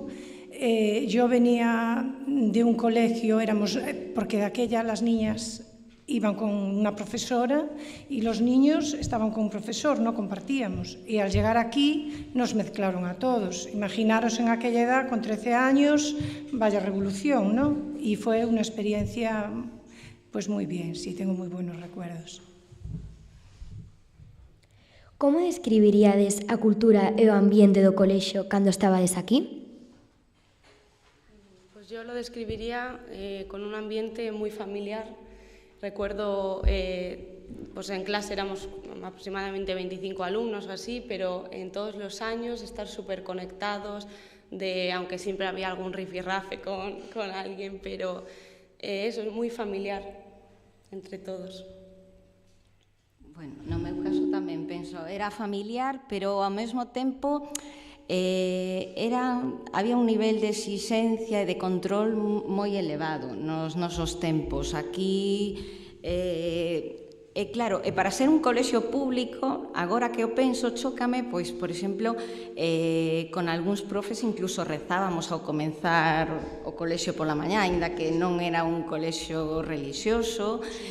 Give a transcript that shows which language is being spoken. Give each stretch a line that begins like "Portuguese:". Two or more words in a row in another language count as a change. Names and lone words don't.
Spanish: Yo venía de un colegio, porque de aquella las niñas iban con una profesora y los niños estaban con un profesor, no compartíamos. Y al llegar aquí nos mezclaron a todos. Imaginaros en aquella edad, con 13 años, vaya revolución, ¿no? Y fue una experiencia pues muy bien, sí, tengo muy buenos recuerdos.
Galician: Como describiríades a cultura e o ambiente do colexio cando estabades aquí?
Spanish: Pues yo lo describiría con un ambiente muy familiar. Recuerdo pues en clase éramos aproximadamente 25 alumnos o así, pero en todos los años estar súper conectados, aunque siempre había algún rifirrafe con alguien, pero eso es muy familiar entre todos.
Galician: Bueno, no meu caso tamén penso, era familiar, pero ao mesmo tempo había un nivel de exixencia e de control moi elevado nos nosos tempos. Aquí, claro, e para ser un colexio público, agora que o penso, chócame, pois, por exemplo, con algúns profes incluso rezábamos ao comenzar o colexio pola mañá, aínda que non era un colexio relixioso.